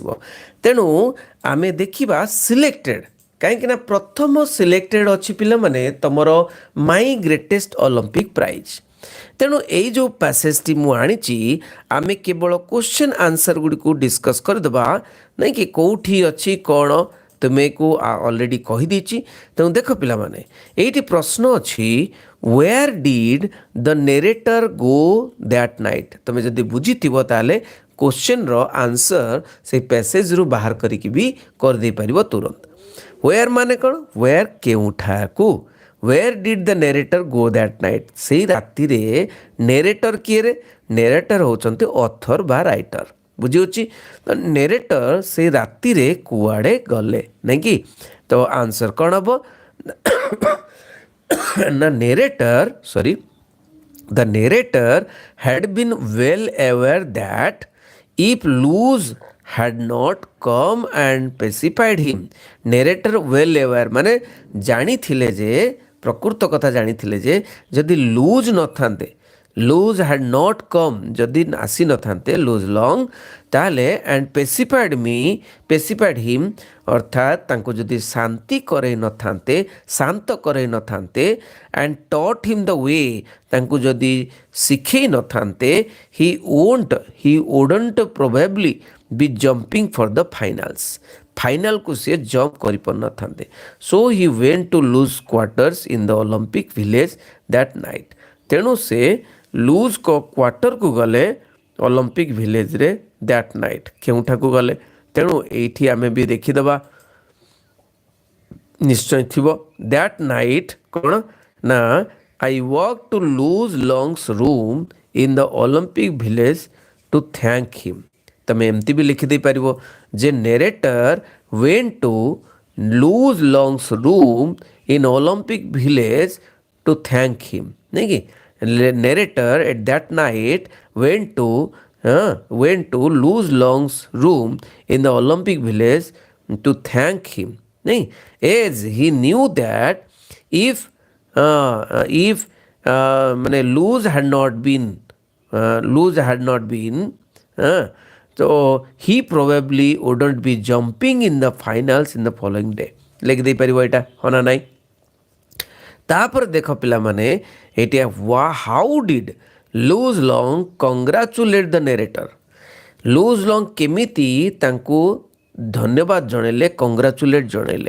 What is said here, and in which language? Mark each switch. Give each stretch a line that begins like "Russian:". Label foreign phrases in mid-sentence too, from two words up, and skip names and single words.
Odia: ତେଣୁ ଆମେ ଦେଖିବା ସିଲେକ୍ଟେଡ୍, କାହିଁକିନା ପ୍ରଥମ ସିଲେକ୍ଟେଡ୍ ଅଛି ପିଲାମାନେ ତୁମର ମାଇ ଗ୍ରେଟେଷ୍ଟ ଅଲମ୍ପିକ୍ ପ୍ରାଇଜ୍। ତେଣୁ ଏଇ ଯେଉଁ ପ୍ୟାସେଜ୍ଟି ମୁଁ ଆଣିଛି ଆମେ କେବଳ
English: question answer
Odia: ଗୁଡ଼ିକୁ ଡିସ୍କସ୍ କରିଦେବା, ନାଇଁ କି କେଉଁଠି ଅଛି କ'ଣ ତୁମକୁ ଅଲରେଡ଼ି କହିଦେଇଛି। ତେଣୁ ଦେଖ ପିଲାମାନେ, ଏଇଠି ପ୍ରଶ୍ନ ଅଛି
English: where did the narrator go that night।
Odia: ତୁମେ ଯଦି ବୁଝିଥିବ ତାହେଲେ କ୍ୱେଶ୍ଚନ୍ର ଆନ୍ସର୍ ସେଇ ପ୍ୟାସେଜ୍ରୁ ବାହାର କରିକି ବି କରିଦେଇପାରିବ ତୁରନ୍ତ। where ମାନେ କ'ଣ?
English: where କେଉଁଠାକୁ, where did the narrator go that night।
Odia: ସେଇ ରାତିରେ ନେରେଟର କିଏରେ? ନେରେଟର ହେଉଛନ୍ତି ଅଥର ବା ରାଇଟର, ବୁଝିହେଉଛି। ତ ନେରେଟର ସେଇ ରାତିରେ କୁଆଡ଼େ ଗଲେ, ନାଇଁ କି? ତ ଆନ୍ସର କ'ଣ ହେବ ନା
English: the narrator had been well aware that if Luz had not come and pacified him। narrator well aware
Odia: ମାନେ ଜାଣିଥିଲେ ଯେ, ପ୍ରକୃତ କଥା ଜାଣିଥିଲେ ଯେ ଯଦି ଲୁଜ୍ ନଥାନ୍ତେ,
English: Luz had not come,
Odia: ଯଦି ଆସିନଥାନ୍ତେ ଲୁଜ୍ ଲଙ୍ଗ୍, ତାହେଲେ
English: and pacified him
Odia: ଅର୍ଥାତ୍ ତାଙ୍କୁ ଯଦି ଶାନ୍ତି କରେଇ ନଥାନ୍ତେ, ଶାନ୍ତ କରେଇ ନଥାନ୍ତେ,
English: and taught him the way,
Odia: ତାଙ୍କୁ ଯଦି ଶିଖେଇ ନଥାନ୍ତେ,
English: he wouldn't probably be jumping for the finals.
Odia: ଫାଇନାଲକୁ ସିଏ ଜମ୍ପ କରିପାରିନଥାନ୍ତେ।
English: so he went to Luz quarters in the Olympic village that night.
Odia: ତେଣୁ ସେ ଲୁଜ୍ କ୍ୱାର୍ଟରକୁ ଗଲେ ଅଲମ୍ପିକ୍ ଭିଲେଜ୍ରେ
English: that night,
Odia: କେଉଁଠାକୁ ଗଲେ। ତେଣୁ ଏଇଠି ଆମେ ବି ଦେଖିଦେବା, ନିଶ୍ଚୟ ଥିବ
English: that night
Odia: କ'ଣ ନା
English: I walk to Luz Long's room in the Olympic village to thank him.
Odia: ତମେ ଏମିତି ବି ଲେଖିଦେଇପାରିବ ଯେ
English: narrator went to Luz Long's room in Olympic village to thank him,
Odia: ନାଇଁ କି?
English: narrator at that night went to lose long's room in the Olympic village to thank him, nahi, as he knew that if lose had not been so he probably wouldn't be jumping in the finals in the following day।
Odia: ଲେଖି ଦେଇପାରିବ ଏଇଟା, ହଁ ନା ନାହିଁ? ତାପରେ ଦେଖ ପିଲାମାନେ, ଏଇଟା
English: how did Luz Long congratulate the narrator.
Odia: ଲୁଜ୍ ଲଙ୍ଗ୍ କେମିତି ତାଙ୍କୁ ଧନ୍ୟବାଦ ଜଣାଇଲେ, କଂଗ୍ରାଚୁଲେଟ୍ ଜଣାଇଲେ?